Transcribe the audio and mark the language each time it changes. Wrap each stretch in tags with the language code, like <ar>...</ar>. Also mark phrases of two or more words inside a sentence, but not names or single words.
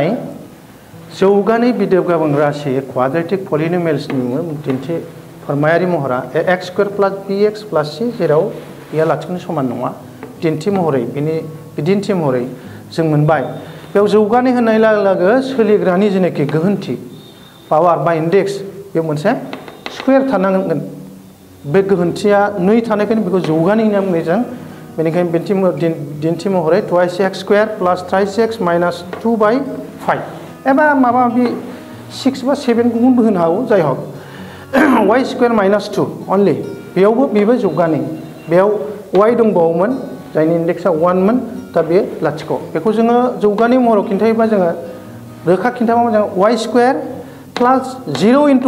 <brx>जौगानाय बिदाब गोबां राशि</brx> <en>quadratic polynomialsनि</en> <brx>दिन्थि फोरमायारि महरा</brx> <en>ax square plus bx plus c</en> <brx>जेराव a लाथिख'नि समान नङा दिन्थि महरै बिदिन्थि महरै जों मोनबाय बेयाव जौगानाय होननाय लोगो सोलिग्रानि जेनाखि गोहोन्थि पावार बा इन्डेक्स बे मोनसे स्क्वायर थानांगोन बे गोहोन्थिया 2 थानायखायनो बेखौ जौगानाय होनना बुंनाय जों बेनिखायनो दिन्थि महरै</brx> <en>twice x square plus thrice x minus 2/5</en> <brx>एबा माबा माबि 6 बा 7 गुबुनबो होनो हागौ जाय हक</brx> <en>y square minus 2</en> <brx>अनलि बेबो जौगानाय बेयाव y दंबावोमोन जायनि इन्डेक्सआ 1 मोन दा बे लाथिख' बेखौ जोङो जौगानाय महराव खिन्थायोबा जोङो रोखा खिन्थाबा जों</brx> <en>y square plus 0 into</en>